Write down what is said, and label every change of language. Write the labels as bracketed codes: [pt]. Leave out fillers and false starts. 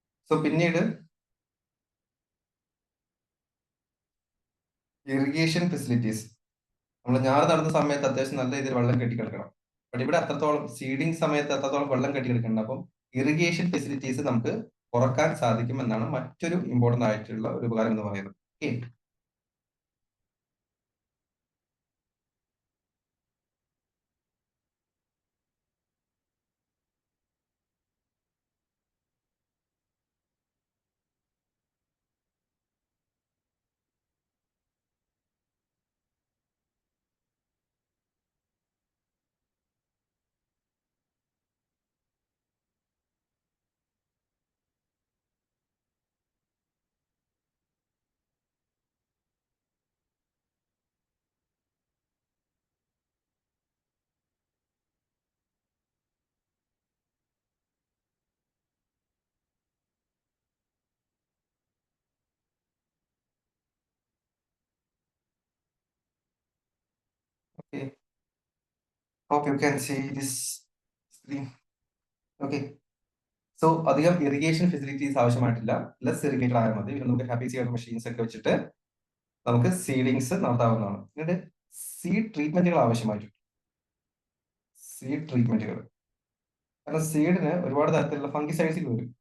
[ml] So പിന്നീട് irrigation facilities, നമ്മൾ ഞാറ് നടുന്ന സമയത്ത് അത്യാവശ്യം നല്ല രീതിയിൽ വെള്ളം കെട്ടിക്കിടക്കണം. ബട്ട് ഇവിടെ അത്രത്തോളം സീഡിങ് സമയത്ത് അത്രത്തോളം വെള്ളം കെട്ടിക്കിടക്കണം. അപ്പം ഇറിഗേഷൻ ഫെസിലിറ്റീസ് നമുക്ക് കുറക്കാൻ സാധിക്കും എന്നാണ് മറ്റൊരു ഇമ്പോർട്ടന്റ് ആയിട്ടുള്ള ഒരു ഉപകാരം എന്ന് പറയുന്നത്. Okay, [en] Okay, hope you can see this screen. [ml] Okay, so അധികം ഇറിഗേഷൻ ഫെസിലിറ്റീസ് ആവശ്യമായിട്ടില്ല, ലെസ് ഇറിഗേറ്റഡ് ആയാൽ മതി. പിന്നെ നമുക്ക് ഹാപ്പി സീഡ് മെഷീൻസ് ഒക്കെ വെച്ചിട്ട് നമുക്ക് സീഡിങ്സ് നടത്താവുന്നതാണ്. പിന്നീട് സീഡ് ട്രീറ്റ്മെന്റുകൾ ആവശ്യമായിട്ടുണ്ട്. സീഡ് ട്രീറ്റ്മെന്റുകൾ, കാരണം സീഡിന് ഒരുപാട് തരത്തിലുള്ള ഫംഗിസൈഡ്സുകൾ വരും.